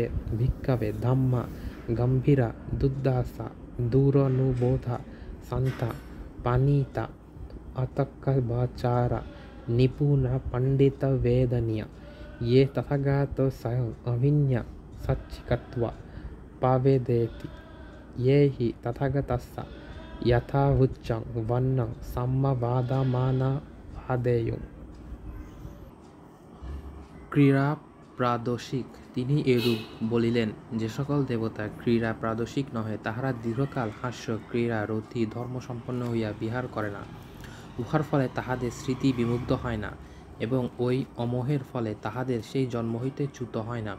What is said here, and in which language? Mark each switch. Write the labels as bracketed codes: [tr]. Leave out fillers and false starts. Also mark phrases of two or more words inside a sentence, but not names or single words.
[pi] भिक्खवे धम्मा गम्भीरा दुर्दासा दूरनुबोधा सन्ता पनीता अतकवाचारा निपुणा पंडितवेदनीय ये तथागतो स्वयं अभिज्ञ सच्चिकत्वा पावेदेति ये हि तथागतस्य यथावुच्चं वर्णं सम्मवादमाना वादेयुः क्रीडा প্রাদেশিক। [bn] তিনি এরূপ বলিলেন, যে সকল দেবতা ক্রীড়া প্রাদেশিক নহে, তাহারা দীর্ঘকাল হাস্য ক্রীড়া রতি ধর্মসম্পন্ন হইয়া বিহার করে না। উহার ফলে তাহাদের স্মৃতি বিমুগ্ধ হয় না, এবং ওই অমোহের ফলে তাহাদের সেই জন্ম হইতে চ্যুত হয় না।